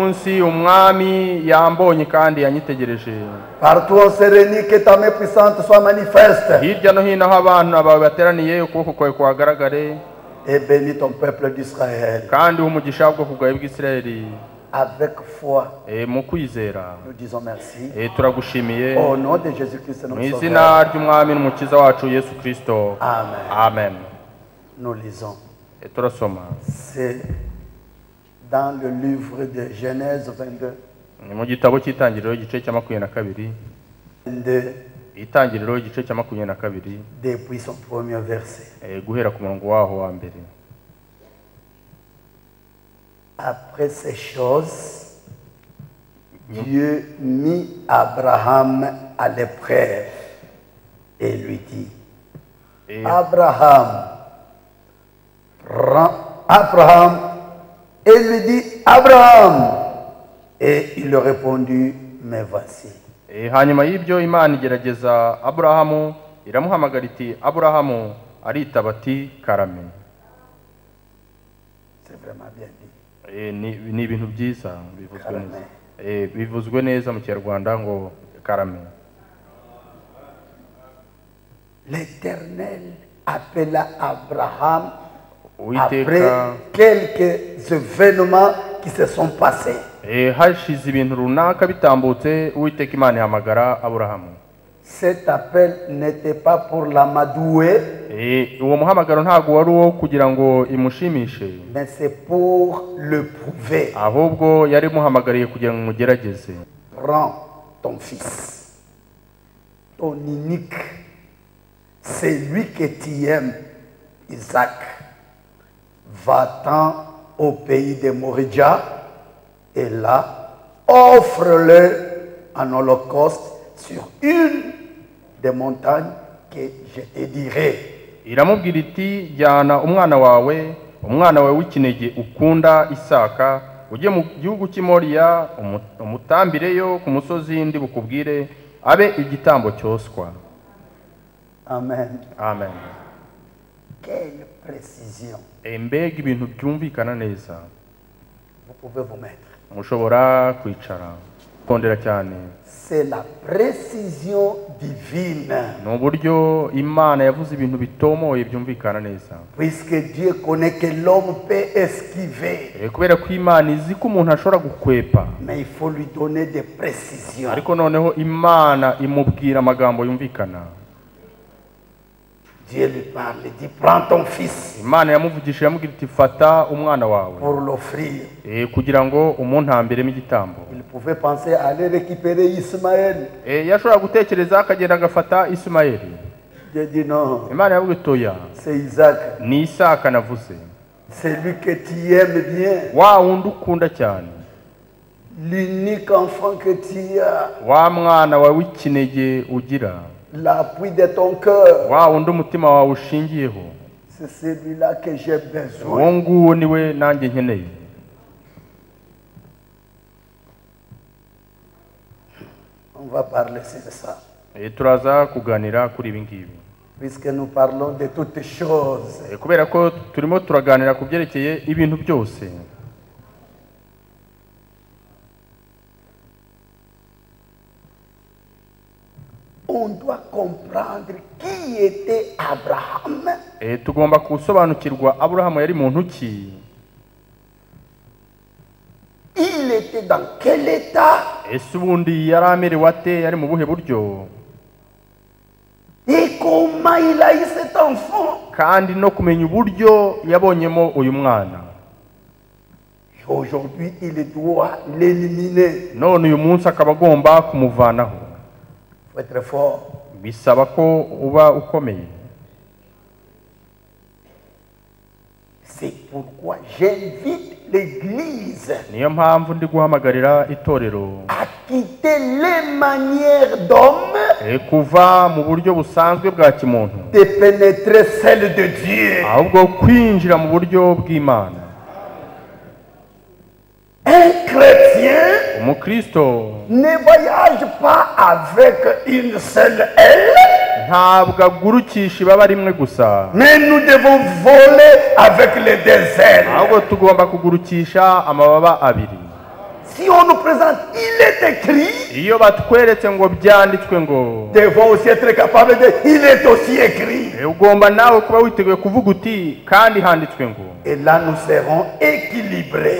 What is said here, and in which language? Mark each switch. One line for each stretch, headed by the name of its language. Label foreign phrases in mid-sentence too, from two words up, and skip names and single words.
French: Partout on se réunit, que ta main puissante soit manifeste. Et bénis ton peuple d'Israël. avec foi,
Kinyarwanda: mu kwizera
French: nous disons merci.
Kinyarwanda: turagushimiye
French: Au nom de Jésus-Christ,
Kinyarwanda: mu
French: notre
Kinyarwanda: izina
French: Sauveur.
Kinyarwanda: ry'umwami n'umukiza wacu Yesu Kristo. Amen. Amen.
French: Nous lisons.
Kinyarwanda: Turasoma
French: C'est dans le livre de Genèse 22.
Kinyarwanda: ni mu gitabo cy'itangiriro igice cya 22, 22, itangiriro igice cya 22
French: depuis son premier verset.
Kinyarwanda: guhera ku murongo waho wa mbere.
French: Après ces choses, Dieu mit Abraham à l'épreuve et lui dit, Abraham, et lui dit, Abraham. Et il répondit, mais voici.
Kinyarwanda: Hanyuma y'ibyo Imana igerageza Aburahamu, iramuhamagara iti Aburahamu, aritaba ati karame.
French: C'est vraiment bien dit.
Kinyarwanda: Ni ibintu byiza bivuzwe neza. Bivuzwe neza mu Kinyarwanda ngo karame.
French: L'Éternel appela Abraham
Kinyarwanda: Uwiteka
French: après quelques événements qui se sont passés.
Kinyarwanda: Hashize ibintu runaka bitambutse, Uwiteka Imana ihamagara Aburahamu.
French: Cet appel n'était pas pour l'amadouer,
Kinyarwanda: uwo muhamagaro ntago wari uwo kugira ngo imushimishe,
French: mais c'est pour le prouver.
Kinyarwanda: ahubwo yari muhamagariye kugira ngo mugerageze.
French: Prends ton fils, ton unique, celui que tu aimes, Isaac, va-t'en au pays de Moria et là, offre-le en holocauste sur une des montagnes que je te dirai.
Kinyarwanda: Iramubwira iti jyana umwana wawe w'ikinege ukunda Isaka, ujye mu gihugu cy'Imoriya, umutambireyo ku musozi ndi bukubwire, abe igitambo cyoswa. Amen. Amen.
French: Quelle précision.
Kinyarwanda: Mbega ibintu byumvikana neza.
French: Vous pouvez vous mettre.
Kinyarwanda: Mushobora kwicara kondera cyane.
French: C'est la précision divine.
Kinyarwanda: Ni uburyo Imana yavuze ibintu bitomoye byumvikana neza.
French: Puisque Dieu connaît que l'homme peut esquiver.
Kinyarwanda: Kubera ko Imana izi ko umuntu ashobora gukwepa.
French: Mais il faut lui donner des précisions.
Kinyarwanda: Ariko noneho Imana imubwira amagambo yumvikana.
French: Dieu lui parle, il dit prends ton fils.
Kinyarwanda: Imana yamuvugishije yamubwira iti fata umwana wawe.
French: Pour l'offrir.
Kinyarwanda: Kugira ngo umuntambiremo igitambo.
French: Il pouvait penser à aller récupérer Ismaël.
Kinyarwanda: Yashobora gutekereza akagenda agafata Ismaeli.
French: Dieu dit non.
Kinyarwanda: Imana yavuga itoya.
French: C'est Isaac.
Kinyarwanda: Ni Isaka navuze.
French: C'est lui que tu aimes bien.
Kinyarwanda: Wa wundi ukunda cyane.
French: L'unique enfant que tu as.
Kinyarwanda: Wa mwana wawe w'ikinege ugira.
French: L'appui de ton cœur.
Kinyarwanda: Wa wundi umutima wawe ushingiyeho.
French: C'est celui-là que j'ai besoin.
Kinyarwanda: Uwo nguwo niwe nanjye nkeneye.
French: On va parler de ça.
Kinyarwanda: Turaza kuganira kuri ibi ngibi.
French: Puisque nous parlons de toutes choses.
Kinyarwanda: Kubera ko turimo turaganira ku byerekeye ibintu byose.
French: On doit comprendre qui était Abraham.
Kinyarwanda: Tugomba gusobanukirwa Aburahamu yari muntu ki.
French: Il était dans quel état?
Kinyarwanda: Ubundi yari amerewe ate, yari mu buhe buryo?
French: Et comment il a eu cet enfant?
Kinyarwanda: Kandi no kumenya uburyo yabonyemo uyu mwana.
French: Aujourd'hui, il doit l'éliminer.
Kinyarwanda: None uyu munsi akaba agomba kumuvanaho.
French: Il faut être fort.
Kinyarwanda: Bisaba ko uba ukomeye.
French: C'est pourquoi j'invite l'Église
Kinyarwanda: Niyo mpamvu ndi guhamagarira itorero
French: à quitter les manières d'homme,
Kinyarwanda: kuva mu buryo busanzwe bwa kimuntu,
French: de pénétrer celle de Dieu.
Kinyarwanda: ahubwo kwinjira mu buryo bw'Imana.
French: Un chrétien
Kinyarwanda: Umukristo
French: ne voyage pas avec une seule aile,
Kinyarwanda: ntabwo agurukisha ibaba rimwe gusa,
French: mais nous devons voler avec les deux ailes.
Kinyarwanda: ahubwo tugomba kugurukisha amababa abiri.
French: Si on nous présente, il est écrit,
Kinyarwanda: iyo batweretse ngo byanditswe ngo
French: devons aussi être capables de, il est aussi écrit.
Kinyarwanda: ugomba nawe kuba witeguye kuvuga uti kandi handitswe ngo.
French: Et là nous serons équilibrés.